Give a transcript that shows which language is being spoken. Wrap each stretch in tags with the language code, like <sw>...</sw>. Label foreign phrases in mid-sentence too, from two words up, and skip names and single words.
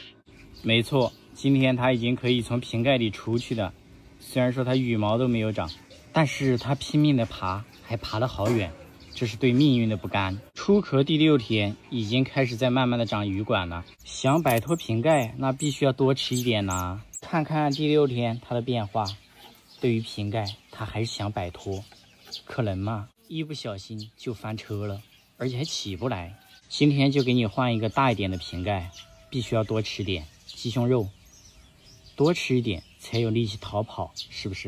<zh>沒錯，今天它已經可以從瓶蓋裡出去了。雖然說它羽毛都沒有長，但是它拼命的爬，還爬了好遠，這是對命運的不甘。出殼第6天，已經開始在慢慢的長羽管了。想擺脫瓶蓋，那必須要多吃一點吶。看看第6天它的變化，對於瓶蓋，它還是想擺脫，可能嗎？一不小心就翻車了，而且還起不來。今天就給你換一個大一點的瓶蓋，必須要多吃點雞胸肉，多吃一點才有力氣逃跑，是不是？</zh>